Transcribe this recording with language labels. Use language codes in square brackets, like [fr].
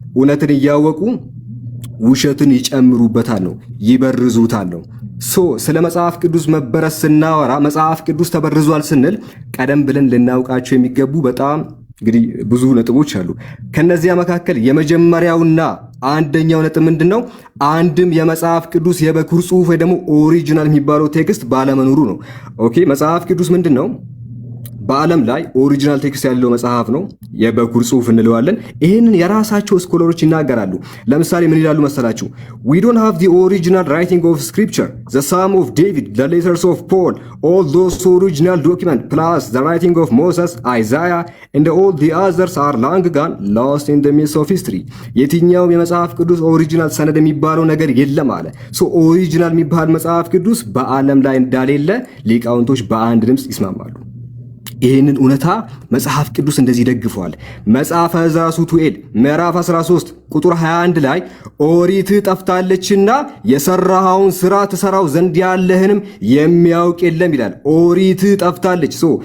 [am] እውነትን እያወቁ ውሸትን ይጨምሩበታል ነው፣ ይበርዙታል ነው። ስለ መጽሐፍ ቅዱስ መበረዝ ስናወራ መጽሐፍ ቅዱስ ተበርዟል ስንል ቀደም ብለን ልናውቃቸው የሚገቡ በጣም እንግዲህ ብዙ ነጥቦች አሉ። ከነዚያ መካከል የመጀመሪያውና አንደኛው ነጥብ ምንድነው? አንድም የመጽሐፍ ቅዱስ የበኩር ጽሑፍ ወይ ደግሞ ኦሪጂናል የሚባለው ቴክስት ባለመኖሩ ነው። መጽሐፍ ቅዱስ ምንድነው? በዓለም ላይ ኦሪጂናል ቴክስት ያለው መጽሐፍ ነው፣ የበኩር ጽሑፍ እንለዋለን። ይህንን የራሳቸው ስኮለሮች ይናገራሉ። ለምሳሌ ምን ይላሉ መሰላችሁ? [en] we don't have the original writing of scripture, the psalm of David, the letters of Paul, all those original document plus the writing of Moses, Isaiah and all the others are long gone, lost in the midst of history. [am] የትኛው የመጽሐፍ ቅዱስ ኦሪጂናል ሰነድ የሚባለው ነገር የለም አለ። ኦሪጂናል የሚባል መጽሐፍ ቅዱስ በዓለም ላይ እንዳሌለ ሊቃውንቶች በአንድ ድምፅ ይስማማሉ። ይህንን እውነታ መጽሐፍ ቅዱስ እንደዚህ ደግፈዋል። መጽሐፈ ዕዝራ ሱቱኤል ምዕራፍ 13 ቁጥር 21 ላይ ኦሪት ጠፍታለችና የሰራኸውን ስራ ትሰራው ዘንድ ያለህንም የሚያውቅ የለም ይላል። ኦሪት ጠፍታለች።